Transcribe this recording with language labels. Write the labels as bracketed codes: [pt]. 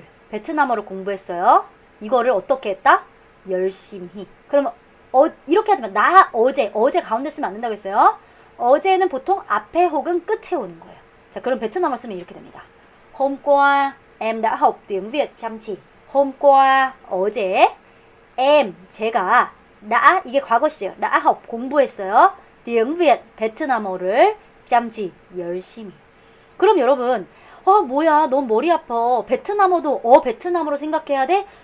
[ko] 베트남어를 공부했어요. 이거를 어떻게 했다? 열심히. 그러면 이렇게 하지만 나 어제 가운데 쓰면 안 된다고 했어요. 어제는 보통 앞에 혹은 끝에 오는 거예요. 자, 그럼 베트남어 쓰면 이렇게 됩니다. [vi] Hôm qua em đã học tiếng Việt chăm chỉ. Hôm qua [ko] 어제 제가 이게 과거시죠. [vi] đã học [ko] 공부했어요. [vi] tiếng Việt [ko] 베트남어를 [vi] chăm chỉ [ko] 열심히. 그럼 여러분 뭐야 너무 머리 아파. 베트남어도 베트남어로 생각해야 돼?